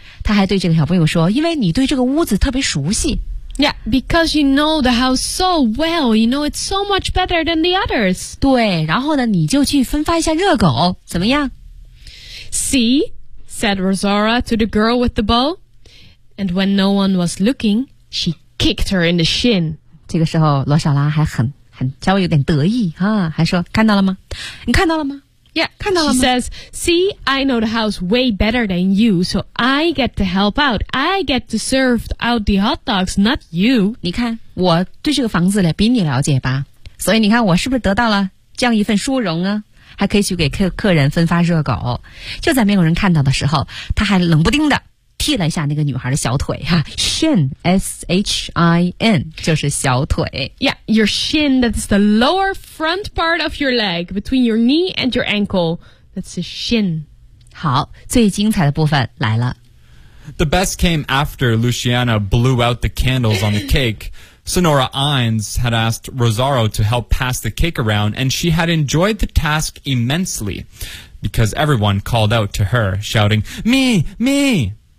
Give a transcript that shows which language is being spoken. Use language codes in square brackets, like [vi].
[zh] 他还对这个小朋友说，因为你对这个屋子特别熟悉。 [en] Yeah, because you know the house so well, you know it's so much better than the others. [zh] 对，然后呢你就去分发一下热狗，怎么样？ [en] See, said Rosara to the girl with the bow. And when no one was looking, she kicked her in the shin. [zh] 这个时候罗莎拉还很稍微有点得意啊，还说看到了吗？你看到了吗 [en] ？Yeah, [zh] 看到了吗 [en] ？She says, "See, I know the house way better than you, so I get to help out. I get to serve out the hot dogs, not you." [zh] 你看，我对这个房子比你了解吧？所以你看，我是不是得到了这样一份殊荣啊？还可以去给客人分发热狗。就在没有人看到的时候，他还冷不丁的踢了一下那个女孩的小腿哈 ，shin s h i n 就是小腿。 [en] Yeah, your shin. That's the lower front part of your leg between your knee and your ankle. That's a shin. [zh] 好，最精彩的部分来了。 [en] The best came after Luciana blew out the candles on the cake. Senora Ines had asked Rosaro to help pass the cake around, and she had enjoyed the task immensely because everyone called out to her, shouting, "Me, me!"